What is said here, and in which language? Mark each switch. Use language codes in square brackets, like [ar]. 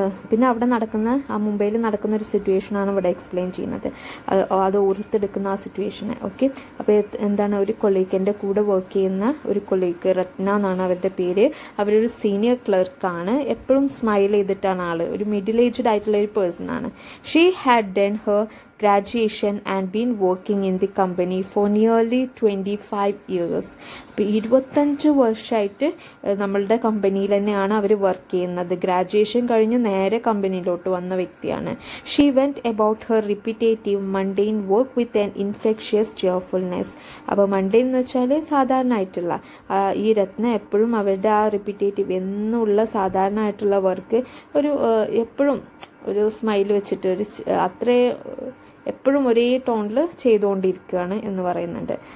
[ml] പിന്നെ അവിടെ നടക്കുന്ന മുംബൈയിൽ നടക്കുന്ന ഒരു സിറ്റുവേഷനാണ് ഇവിടെ എക്സ്പ്ലെയിൻ ചെയ്യുന്നത്. അത് ഓർത്തെടുക്കുന്ന ആ സിറ്റുവേഷനെ. ഓക്കെ, അപ്പോൾ എന്താണ്, ഒരു കൊളീഗ്, എൻ്റെ കൂടെ വർക്ക് ചെയ്യുന്ന ഒരു കൊളീഗ്, രത്ന എന്നാണ് അവരുടെ പേര്. അവരൊരു സീനിയർ ക്ലർക്കാണ്. എപ്പോഴും സ്മൈൽ ചെയ്തിട്ടാണ് ആൾ. ഒരു മിഡിൽ ഏജ്ഡ് ആയിട്ടുള്ള ഒരു പേഴ്സൺ ആണ്. [en] She had done her graduation and been working in the company for nearly 25 years. [ml] അപ്പോൾ 25 വർഷമായിട്ട് നമ്മളുടെ കമ്പനിയിൽ തന്നെയാണ് അവർ വർക്ക് ചെയ്യുന്നത്. ഗ്രാജുവേഷൻ കഴിഞ്ഞ് നേരെ കമ്പനിയിലോട്ട് വന്ന വ്യക്തിയാണ്. [en] She went about her repetitive mundane work with an infectious cheerfulness. [ml] അപ്പോൾ മണ്ടെയിൻ എന്ന് വെച്ചാൽ സാധാരണയായിട്ടുള്ള, ഈ രത്ന എപ്പോഴും അവരുടെ ആ റിപ്പീറ്റേറ്റീവ് എന്നുള്ള സാധാരണയായിട്ടുള്ള വർക്ക് ഒരു എപ്പോഴും ഒരു സ്മൈൽ വെച്ചിട്ട് ഒരു അത്രേ എപ്പോഴും ഒരേ ടോണിൽ ചെയ്തുകൊണ്ടിരിക്കുകയാണ് എന്ന് പറയുന്നുണ്ട്.